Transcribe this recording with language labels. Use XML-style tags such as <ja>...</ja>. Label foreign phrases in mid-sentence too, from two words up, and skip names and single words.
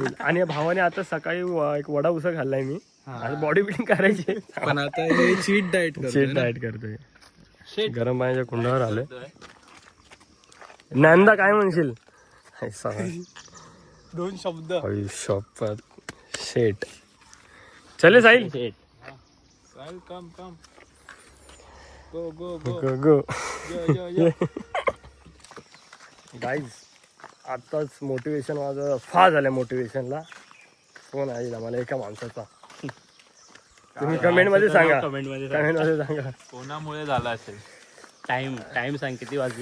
<mr>आणि भावाने आता सकाळी एक वडा उसळ खाल्लाय मी. आता</mr> <en>body building</en> <mr>करायची. पण आता हे</mr> <en>cheat diet cheat diet</en> <mr>करतोय. गरम पाण्याच्या कुंडावर आलोय. नंदा काय म्हणशील? 2 शब्द. शॉपर शेट.</mr> <hi>चले साहिल.</hi> <en>come go go go go go. यो.</en> <mr>गाईज आत्ताच मोटिवेशन माझं फार झालं. मोटिवेशनला फोन आहे आम्हाला एका माणसाचा. तुम्ही कमेंट मध्ये सांगा. कमेंट मध्ये कमेंट मध्ये सांगा. कोणामुळे झाला असेल. टाइम सांग किती वाजले.</mr>